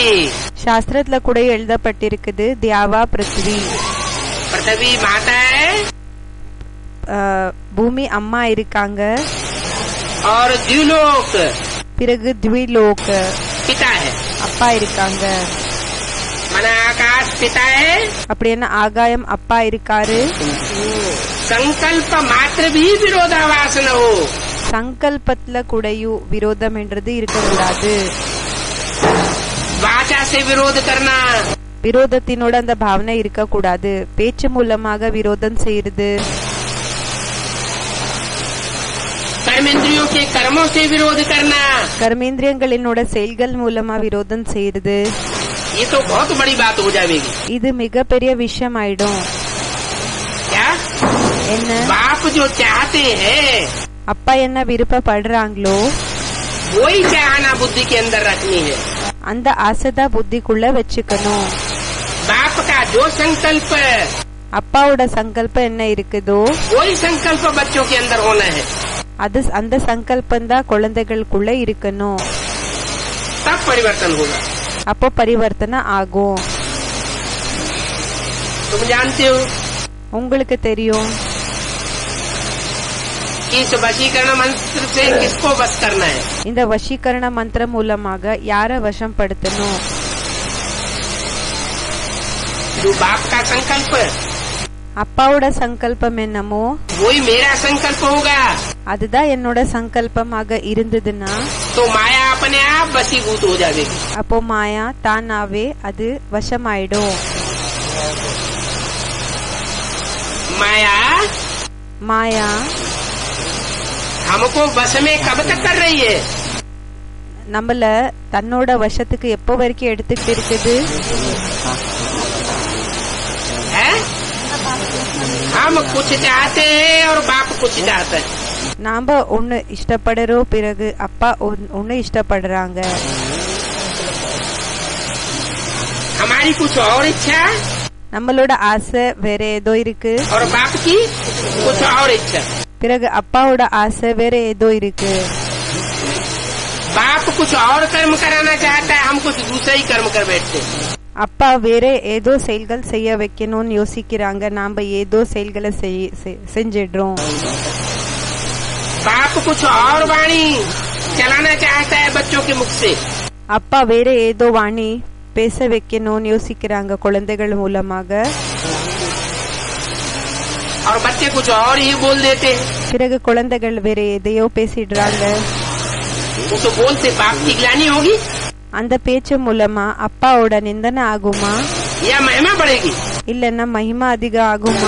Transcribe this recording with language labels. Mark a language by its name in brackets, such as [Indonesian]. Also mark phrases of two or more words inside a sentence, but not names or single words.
[Tamil] சாஸ்திரத்துல கூட எழுதப்பட்டிருக்குது [Sanskrit] द्यावा पृथ्वी. [Hindi] पृथ्वी माता है [Tamil] பூமி அம்மா இருக்காங்க. [Hindi] और द्युलोक [Tamil] பிறகு த்விலோக் [Hindi] पिता है। [Tamil] அப்பா இருக்காங்க. [Hindi] मना आकाश पिता है। [Tamil] அப்படின்னா ஆகாயம் அப்பா இருக்காரு. [Hindi] संकल्प मात्र भी विरोधाभास न हो। [Tamil] சங்கல்பத்துல கூடயும் விரோதம் என்றது இருக்கக்கூடாது. [Hindi] वाचा से विरोध करना, [Tamil] விரோதத்தினோட அந்த பாவனை இருக்கக்கூடாது. பேச்சு மூலமாக விரோதம் செய்யுது. [Hindi] कर्मेंद्रियों के कर्मों से विरोध करना, [Tamil] கர்மேந்திரியங்களினோட செயல்கள் மூலமா விரோதம் செய்யுது. [Hindi] ये तो बहुत बड़ी बात हो जाएगी। [Tamil] இது மிகப்பெரிய விஷயம் ஆயிடும். [Hindi] क्या [Tamil] என்ன [Hindi] बाप जो चाहते हैं [Tamil] அப்பா என்ன விருப்பப்படுறாங்களோ [Hindi] वही चाहना बुद्धि के अंदर रखनी है। [Tamil] அந்த ஆசைதான் புத்திக்குள்ள வச்சுக்கணும். [Hindi] बाप का जो संकल्प, [Tamil] அப்பாவோட சங்கல்பம் என்ன இருக்குதோ [Hindi] वही संकल्प बच्चों के अंदर होना है। [Tamil] அது அந்த சங்கல்பம் தான் குழந்தைகளுக்குள்ள இருக்கணும். [Hindi] तब परिवर्तन होगा। [Tamil] அப்போ பரிவர்த்தனை ஆகும். [Hindi] तुम जानते हो [Tamil] உங்களுக்கு தெரியும் [Hindi] कि इस वशीकरण मंत्र से किसको वश करना है। [Tamil] இந்த வசீகரண மந்திரம் மூலமாக யார வசம் படுத்தணும்? [Hindi] जो बाप का संकल्प [Tamil] அப்பாவோட சங்கல்பம் என்னமோ [Hindi] वही मेरा संकल्प होगा, [Tamil] அதுதான் என்னோட சங்கல்பமாக இருந்ததுன்னா [Hindi] तो माया अपने आप वशीभूत हो जाएगी। [Tamil] அப்போ மாயா தானாவே அது வசமாயிடும். [Hindi] माया [Tamil] மாயா [Hindi] हमको बस में कब तक कर रही है? [Tamil] நம்மள தன்னோட வசத்துக்கு எப்போ வரைக்கும் எடுத்துக்கிட்டு இருக்குது? [Hindi] है? हम कुछ चाहते हैं और बाप कुछ चाहते हैं. [Tamil] நாம ஒன்னு இஷ்டப்படுறோம், பிறகு அப்பா ஒன்னு இஷ்டப்படுறாங்க. [Hindi] हमारी कुछ और इच्छा [Tamil] நம்மளோட ஆசை வேற ஏதோ இருக்கு, [Hindi] और बाप की कुछ और इच्छा. [Tamil] பிறகு அப்பாவோட ஆசை வேற ஏதோ இருக்கு. [Hindi] बाप कुछ और कर्म कराना चाहता है, हम कुछ दूसरा ही कर्म कर बैठते. [Tamil] அப்பா வேற ஏதோ செயல்கள் செய்ய வைக்கணும்னு யோசிக்கிறாங்க, நாம ஏதோ செயல்களை செஞ்சிடுறோம். [Hindi] बाप कुछ और वाणी चलाना चाहता है बच्चों के मुख से. [Tamil] அப்பா வேற ஏதோ வாணி பேச வைக்கணும்னு யோசிக்கிறாங்க குழந்தைகள் மூலமாக. [Hindi] और बच्चे कुछ और ही बोल देते हैं. [Tamil] பிறகு குழந்தைகள் வேற எதையோ பேசிடுறாங்க. [Hindi] उस बोल से बाप की ग्लानि होगी [Tamil] அந்த பேச்சு மூலமா அப்பாவோட நிந்தனை ஆகுமா, [Hindi] या महिमा बढ़ेगी? [Tamil] இல்லன்னா மகிமா அதிகம் ஆகுமா?